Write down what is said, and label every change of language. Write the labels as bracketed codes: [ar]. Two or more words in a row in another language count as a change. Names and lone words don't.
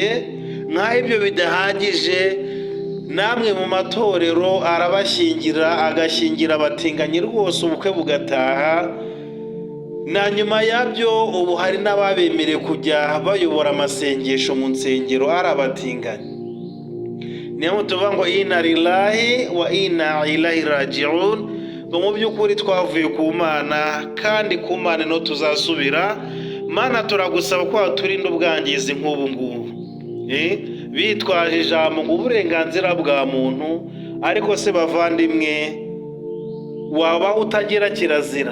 [rw] Nk'aho ibyo bidahagije, namwe mu matorero arabashyingira, agashyingira abatinganyi rwose, ubukwe bugataha. Na nyuma yabyo ubu hari n'ababemerewe kujya bayobora amasengesho mu nsengero ari abatinganyi. Niyo tuvuga ngo [ar] إنا لله وإنا إليه راجعون. [rw] Mu by'ukuri twavuye ku Mana, kandi ku Mana no tuzasubira. Mana, turagusaba ko waturinda ubwangizi nk'ubu ngubu, bitwaje ijambo ngo uburenganzira bwa muntu. Ariko se bavandimwe, waba utagira kirazira?